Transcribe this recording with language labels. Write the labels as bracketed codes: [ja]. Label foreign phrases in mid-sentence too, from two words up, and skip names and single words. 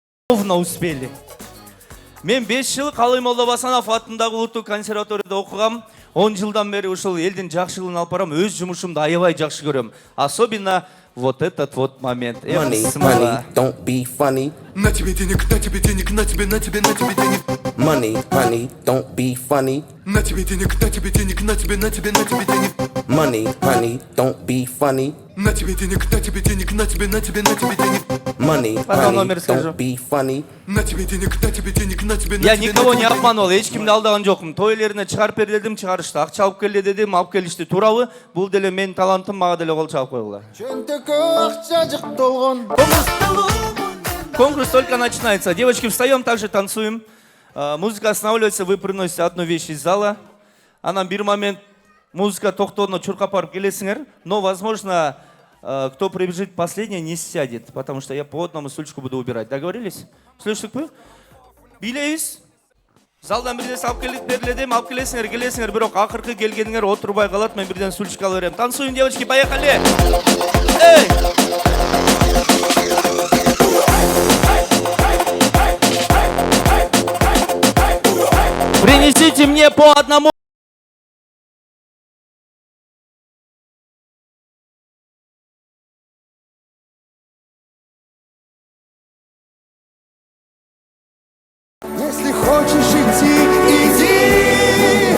[ru] ровно успели. [ky] Мен 5 жыл Қалай Молдобасанов атындағы улуттук консерваторияда окугам. 10 жылдан бери ушул элдин жакшылыгын алып барам. Өз жумушумду аябай жакшы көрөм. [ru] Особенно вот этот вот момент. [en] Money, honey, don't be funny. [ru] На тебе денег, на тебе денег, на тебе денег. [en] Money, honey, don't be funny. [ru] На тебе денег, на тебе денег, на тебе денег. [en] Money, honey, don't be funny. [ru] На тебе денег, на тебе денег, на тебе денег. [en] Money, [ru] Потом [en] honey, [ru] номер скажу. [en] don't be funny. [ru] На тебе денег, на тебе денег, на тебе Я никого не обманывал, [ky] эчкимди алдаган жокмун. Той элерине чыгарып бер дедим, чыгарышты. Акча алып келе дедим, алып келишти. Туурабы? Бул деле менин талантым, мага деле кол чабып койгула. [ru] Конкурс только начинается. Девочки, встаем, также танцуем. Музыка останавливается, вы приносите одну вещь из зала. [ky] Анан бир момент музыка токтоонда чуркап барып келесиңер. [ru] Но, возможно, кто прибежит последний, не сядет, потому что я по одному стульчику буду убирать. Договорились? Слышишь, [ky] билейбиз. Залдан бирден алып келип бериледим, алып келесиңер, бирок акыркы келгениңер отурбай калат, мен бирден стульчик алып берем. [ru] Танцуем, девочки, поехали! Эй! Принесите мне по одному. Если хочешь идти, иди.